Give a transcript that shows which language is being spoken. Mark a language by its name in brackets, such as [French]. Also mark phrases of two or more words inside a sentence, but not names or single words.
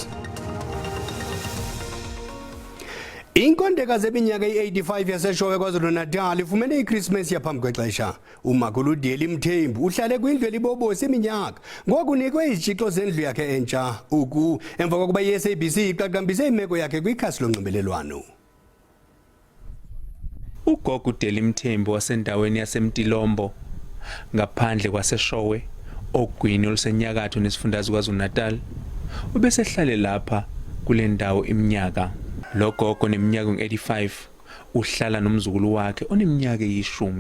[Xhosa] Inkondekazi eminyaka i-85 yaseShowe KwaZulu-Natal ifumene iChristmas yaphambi kwexesha. Umakhulu uDeli Mthembu uhlale kwindlu elibobosi iminyaka ngoku unikwe izitshixo zendlu yakhe entsha emva kokuba i-SABC iqaqambise imeko yakhe kwikhasi lonxibelelwano. [Zulu] Ugogo uDeli Mthembu wasendaweni yaseMtilombo ngaphandle kwaseShowe ogwini olusenyakatho nesifundazwe KwaZulu-Natal ubesehlale lapha kule ndawo iminyaka. Lo gogo neminyaka ngu-85 uhlala nomzukulu wakhe oneminyaka eyi-10.